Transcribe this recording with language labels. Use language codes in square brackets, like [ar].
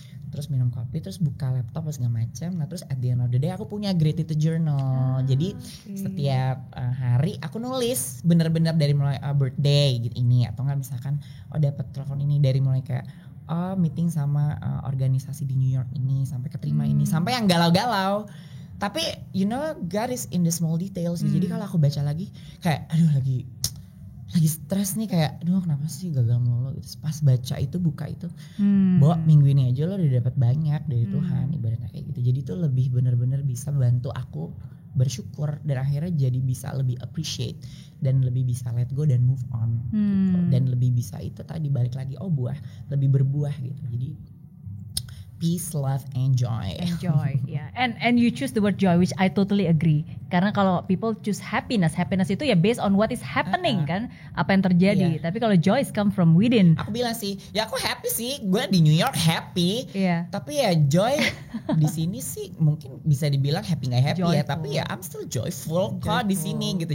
[id] Terus minum kopi, terus buka laptop segala macam. Nah terus [en] at the end of the day [id] aku punya gratitude journal. Jadi setiap hari aku nulis bener-bener dari mulai birthday gitu ini, atau enggak misalkan dapat telepon ini, dari mulai kayak meeting sama organisasi di New York ini sampai keterima ini, sampai yang galau-galau. Tapi [en] you know God is in the small details. [id] Jadi kalau aku baca lagi kayak aduh lagi stres nih, kayak aduh kenapa sih gagal mulu gitu. Pas baca itu, buka itu, bahwa minggu ini aja lo udah dapat banyak dari Tuhan, ibaratnya kayak gitu. Jadi itu lebih benar-benar bisa bantu aku bersyukur, dan akhirnya jadi bisa lebih appreciate dan lebih bisa [en] let go [id] dan [en] move on [id] gitu. Dan lebih bisa itu tadi balik lagi lebih berbuah gitu. Jadi [en] peace, love, and joy. Enjoy, yeah. And you choose the word joy, which I totally agree. [id] Karena kalau [en] people choose happiness [id] itu ya [en] based on what is happening [id] kan, apa yang terjadi. Tapi kalau [en] joy is come from within. [id] Aku bilang sih, ya aku happy sih, gue di New York happy. Tapi ya joy di sini sih mungkin bisa dibilang happy nggak happy joyful. Ya, tapi ya [en] I'm still joyful [id] kok di sini gitu.